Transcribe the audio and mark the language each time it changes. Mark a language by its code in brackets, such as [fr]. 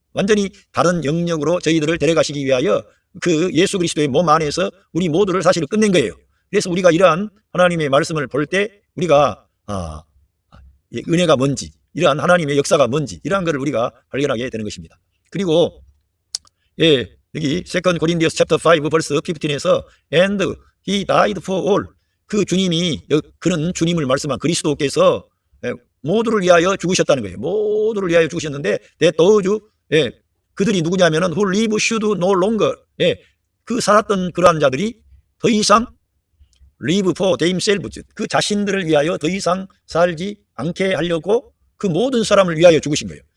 [ko] 완전히 다른 영역으로 저희들을 데려가시기 위하여 그 예수 그리스도의 몸 안에서 우리 모두를 사실 끝낸 거예요. 그래서 우리가 이러한 하나님의 말씀을 볼 때 우리가 은혜가 뭔지, 이러한 하나님의 역사가 뭔지 이러한 것을 우리가 발견하게 되는 것입니다. 그리고 여기 [en] 2 Corinthians chapter 5 verse 15에서 and he died for all. [ko] 그 주님이 그런 주님을 말씀한 그리스도께서 모두를 위하여 죽으셨다는 거예요. 모두를 위하여 죽으셨는데 [en] that those [ko] 그들이 누구냐면은 [en] who live should no longer [ko] 그 살았던 그러한 자들이 더 이상 [en] live for themselves [ko] 그 자신들을 위하여 더 이상 살지 않게 하려고 그 모든 사람을 위하여 죽으신 거예요.